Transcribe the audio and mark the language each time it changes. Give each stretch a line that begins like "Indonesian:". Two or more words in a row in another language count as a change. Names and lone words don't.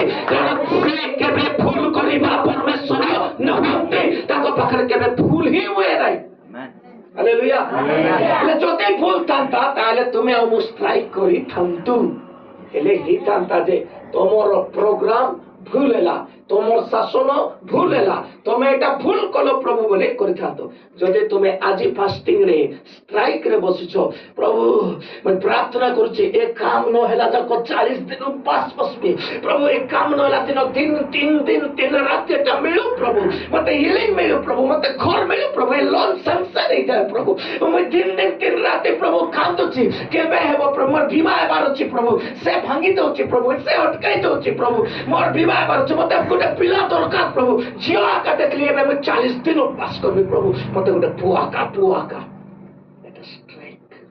Odia: କାରଣ ସେ କେବେ ଭୁଲ କରିବା ପରମେଶ୍ୱର ନୁହନ୍ତି, ତାଙ୍କ ପାଖରେ କେବେ ଭୁଲ ହିଁ ହୁଏ ନାହିଁ। ହାଲେଲୁୟା। ହେଲେ ଯଦି ଭୁଲ ଥାନ୍ତା ତାହେଲେ ତୁମେ ଆଉ ମୁଁ ଷ୍ଟ୍ରାଇକ୍ କରିଥାନ୍ତୁ। ହେଲେ ହେଇଥାନ୍ତା ଯେ ତମର ପ୍ରୋଗ୍ରାମ ଭୁଲ ହେଲା, ତମର ଶାସନ ଭୁଲ ହେଲା, ତମେ ଏଟା ଭୁଲ କଲ ପ୍ରଭୁ ବୋଲି କରିଥାନ୍ତ। ଯଦି ତୁମେ ଆଜି ଫାଷ୍ଟିଂ ରେ ଷ୍ଟ୍ରାଇକ୍ ରେ ବସିଛ, ପ୍ରଭୁ ମୁଁ ପ୍ରାର୍ଥନା କରୁଛି ଏ କାମ ନ ହେଲା ଯାକ 40 ଦିନ ଉପାସ ବସିବି ପ୍ରଭୁ, ଏ କାମ ନ ହେଲା ଦିନ 3 ଦିନ 3 ରାତି এটা ମିଳୁ ପ୍ରଭୁ, ମତେ ହିଲିଂ ମିଳୁ ପ୍ରଭୁ, ମତେ ଘର ମିଳୁ ପ୍ରଭୁ, ଏ
English: loan sanction
Odia: ହେଇଯାଏ ପ୍ରଭୁ, ମୁଁ 3 ରାତି ପ୍ରଭୁ କାନ୍ଦୁଛି କେବେ ହେବ ପ୍ରଭୁ, ମୋର ବିବାହ ହେବାର ଅଛି ପ୍ରଭୁ, ସେ ଭାଙ୍ଗି ଦଉଛି ପ୍ରଭୁ, ସେ ଅଟକାଇ ଦଉଛି ପ୍ରଭୁ, ମୋର ବିବାହ ହେବାର ଅଛି, ମତେ ଗୋଟେ ପିଲା ଦରକାର ପ୍ରଭୁ, ଝିଅ ଆକା ଦେଖିଲି ଏବେ ମୁଁ 40 ଦିନ ଉପାସ କରିବି ପ୍ରଭୁ, ମତେ ଗୋଟେ ପୁଅ ଆକା এটা ଷ୍ଟ୍ରାଇକ୍।